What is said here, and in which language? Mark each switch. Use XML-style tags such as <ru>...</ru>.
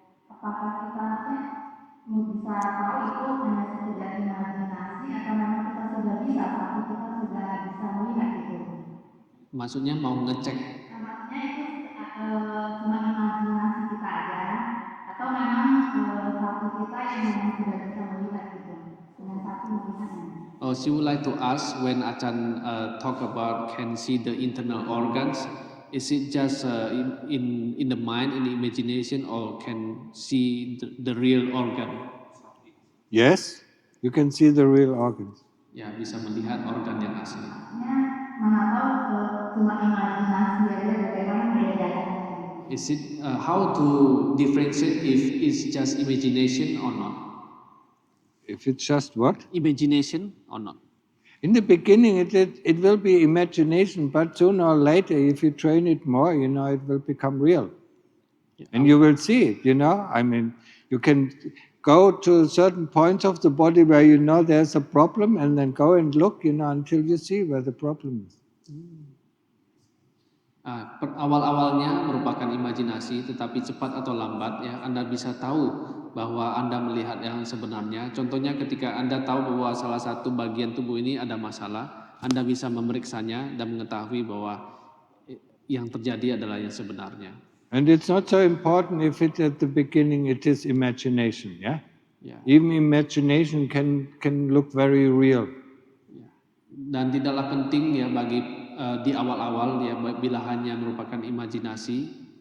<id>Apakah kita bisa tahu itu hanya sekedar imajinasi atau memang kita sudah bisa tapi kita sudah bisa melihat itu? Maksudnya mau ngecek? Maksudnya itu cuma imajinasi kita aja atau memang satu kita yang memang sudah bisa melihat gitu dengan satu melihatnya.</id> <en>Oh, she would like to ask when Ajahn talk about can see the internal organs, is it just in the mind, in the imagination, or can see the real organ? Yes, you can see the real organs.</en> <id>Ya, bisa melihat organ yang asli. Mana tahu cuma imajinasi aja bagaimana membedakannya.</id> <en>Is it how to differentiate if it's just imagination or not? If it's just what? Imagination or not? In the beginning, it will be imagination, but sooner or later, if you train it more, it will become real. Yeah. And you will see it, I mean, you can go to certain points of the body where there's a problem and then go and look, until you see where the problem is.</en> <id>Awal-awalnya merupakan imajinasi, tetapi cepat atau lambat ya Anda bisa tahu bahwa Anda melihat yang sebenarnya. Contohnya ketika Anda tahu bahwa salah satu bagian tubuh ini ada masalah, Anda bisa memeriksanya dan mengetahui bahwa yang terjadi adalah yang sebenarnya.</id> <en>And it's not so important if it at the beginning it is imagination, yeah? Yeah. Even imagination can look very real.</en> <id>Yeah. Dan tidaklah penting ya bagi di awal-awal ya bila hanya merupakan imajinasi.</id>